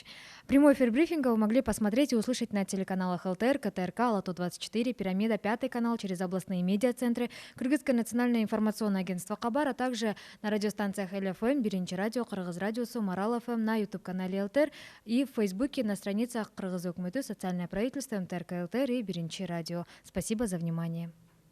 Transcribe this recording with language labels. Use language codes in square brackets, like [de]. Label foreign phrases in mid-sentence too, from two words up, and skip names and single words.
[ru] Прямой эфир брифинга вы могли посмотреть и услышать на телеканалах ЛТР, КТРК, Лото-24, Пирамида, 5 канал через областные медиацентры, Кыргызская национальная информационная информационное агентство Кабар, а также на радиостанциях ЛФМ, Биринчи радио, Кыргыз радиосу, Марал ФМ, на YouTube-канале ЛТР и в Фейсбуке на страницах Кыргыз Өкмөтү, Социальное правительство, МТРК ЛТР и Биринчи радио. Спасибо за внимание.